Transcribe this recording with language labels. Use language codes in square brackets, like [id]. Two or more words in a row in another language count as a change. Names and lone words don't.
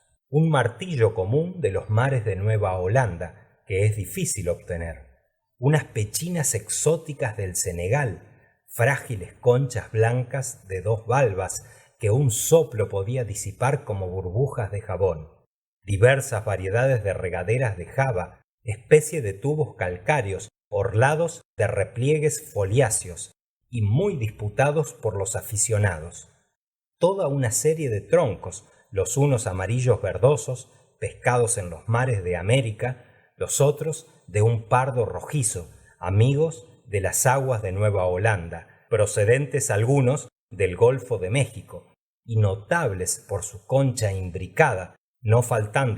[es] Un martillo común de los mares de Nueva Holanda, que es difícil obtener. Unas pechinas exóticas del Senegal, frágiles conchas blancas de 2 valvas que un soplo podía disipar como burbujas de jabón. Diversas variedades de regaderas de Java, especie de tubos calcáreos orlados de repliegues foliáceos y muy disputados por los aficionados. Toda una serie de troncos, los unos amarillos verdosos, pescados en los mares de América, los otros de un pardo rojizo, amigos de las aguas de Nueva Holanda, procedentes algunos del Golfo de México, y notables por su concha imbricada, no faltando